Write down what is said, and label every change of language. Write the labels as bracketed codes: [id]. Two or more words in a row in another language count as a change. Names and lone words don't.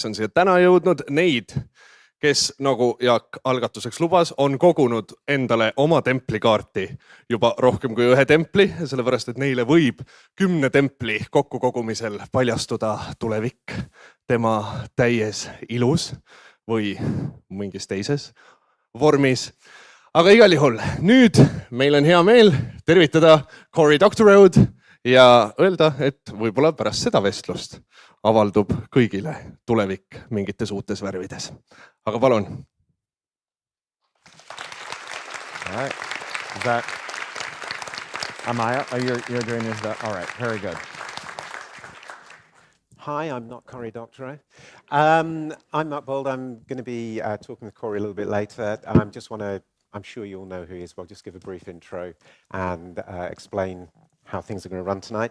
[et] on siia täna jõudnud, neid, kes, nagu Jaak algatuseks lubas, on kogunud endale oma templikaarti juba rohkem kui ühe templi, sellepärast et neile võib 10 templi kokkukogumisel paljastuda tulevik tema täies ilus või mingis teises vormis. Aga igal juhul, nüüd meil on hea meel tervitada Cory Doctorow'd ja öelda, et võib-olla pärast seda vestlust avaldub kõigile tulevik mingites uutes värvides. Aga palun. [en] All right. Is that Amaya? Oh, you're doing this. All right. Very good. Hi, I'm not Cory Doctorow. I'm Mark Bouldiga. I'm going to be talking with Cory a little bit later. I'm sure you all know who he is, but I'll just give a brief intro and explain how things are going to run tonight.